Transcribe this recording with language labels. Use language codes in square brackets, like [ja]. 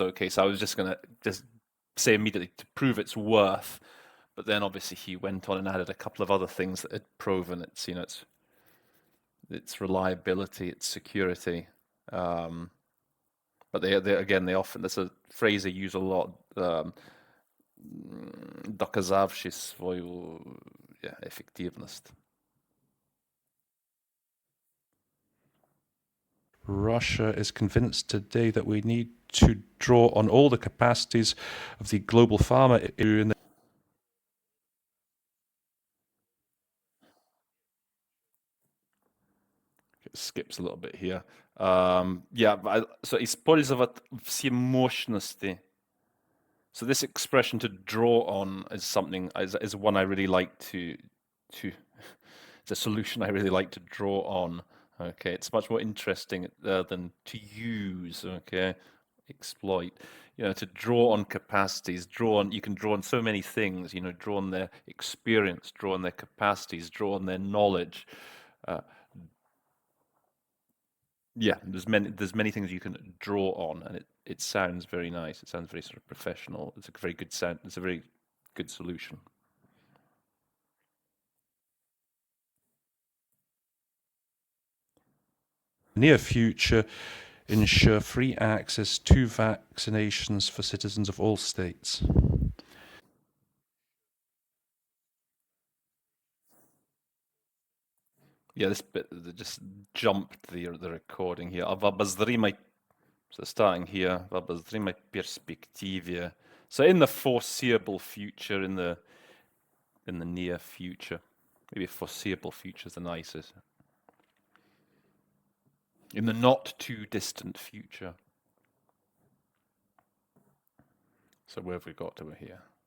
[en] Okay, so I was just going to just say immediately to prove its worth, but then obviously he went on and added a couple of other things that had proven its, its reliability, its security. But they often, that's a phrase they use a lot. [ru] Доказавший свою эффективность. [en] Russia is convinced today that we need to draw on all the capacities of the global pharma industry. It skips a little bit here. [ru] So использовать все мощности. [en] So this expression to draw on is something is one I really like to it's a solution I really like to draw on. Okay, it's much more interesting than to use. Okay, exploit. To draw on capacities, you can draw on so many things. Draw on their experience, draw on their capacities, draw on their knowledge. There's many things you can draw on, and it sounds very nice. It sounds very sort of professional. It's a very good sound. It's a very good solution. Near future, ensure free access to vaccinations for citizens of all states. Yeah, this bit just jumped the recording here. [ru] В обозримой, [en] so starting here, [ru] в обозримой перспективе. [en] So in the foreseeable future, in the near future, maybe foreseeable future is the nicest. In the not too distant future. So where have we got to here?